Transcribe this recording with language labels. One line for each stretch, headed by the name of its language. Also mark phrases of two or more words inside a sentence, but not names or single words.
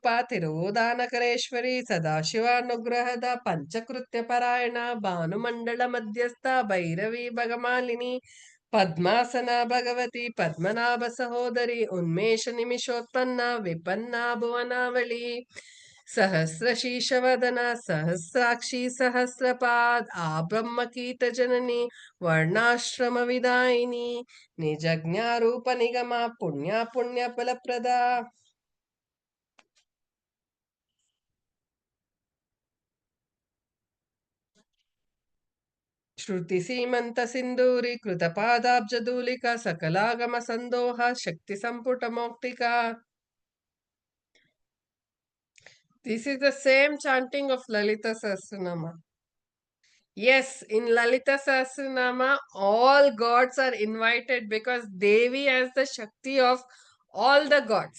Sanskrit: ತಿರುವುದಾನಕರೇಶ್ವರಿ ಸದಾಶಿವಾನುಗ್ರಹದ ಪಂಚಕೃತ್ಯ ಪರಾಯಣ ಭಾನುಮಂಡಲ ಮಧ್ಯಸ್ಥ ಭೈರವಿ ಭಗಮಾಲಿನಿ ಪದ್ಮಾಸನ ಭಗವತಿ ಪದ್ಮನಾಭ ಸಹೋದರಿ ಉನ್ಮೇಷ ನಿಮಿಷೋತ್ಪನ್ನ ವಿಪನ್ನ ಭುವನಾವಳಿ ಸಹಸ್ರ ಶೀರ್ಷವದನ ಸಹಸ್ರಾಕ್ಷಿ ಸಹಸ್ರಪಾದ್ ಆ ಬ್ರಹ್ಮಕೀಟ ಜನನಿ ವರ್ಣಾಶ್ರಮ ವಿದಾಯಿನಿ ನಿಜಜ್ಞಾರೂಪ ನಿಗಮ ಪುಣ್ಯ ಫಲಪ್ರದ ಶ್ರುತಿ ಸೀಮಂತ ಸಿಂಧೂರಿ ಕೃತ ಪಾದಾಬ್ಜಧೂಲಿಕ ಸಕಲಾಗಮ ಸಂದೋಹ ಶಕ್ತಿ ಸಂಪುಟ ಮೌಕ್ತಿಕ.
English: This is the same chanting of Lalita Sahasranama. Yes, in Lalita Sahasranama, all gods are invited because Devi has the Shakti of all the gods.